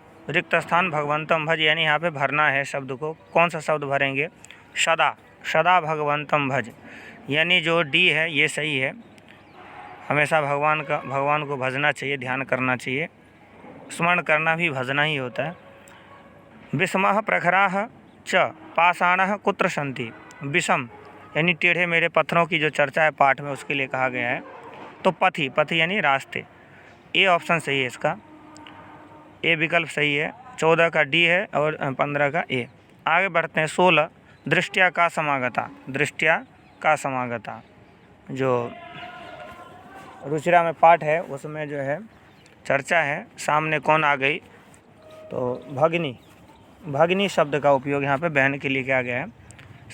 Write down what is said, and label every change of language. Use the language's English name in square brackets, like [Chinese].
[Hindi] रिक्त स्थान भगवंतम भज, यानी यहाँ पे भरना है शब्द को। कौन सा शब्द भरेंगे? [Sanskrit] सदा भगवंतम भज, [Hindi] यानी जो डी है ये सही है। हमेशा भगवान को भजना चाहिए, ध्यान करना चाहिए। स्मरण करना भी भजना ही होता है। [Sanskrit] विषमः प्रखराः च पाषाणः कुत्र सन्ति। [Hindi] विषम यानी टेढ़े मेढ़े पत्थरों की जो चर्चा है पाठ में, उसके लिए कहा गया है। तो पथि, पथि यानी रास्ते। ए ऑप्शन सही है इसका, ए विकल्प सही है। 14 का डी है और 15 का ए। आगे बढ़ते हैं। 16 दृष्टिया का समागता। दृष्टिया का समागता जो रुचिरा में पाठ है उसमें जो है चर्चा है, सामने कौन आ गई, तो भगिनी, भगिनी शब्द का उपयोग यहाँ पे बहन के लिए किया गया है।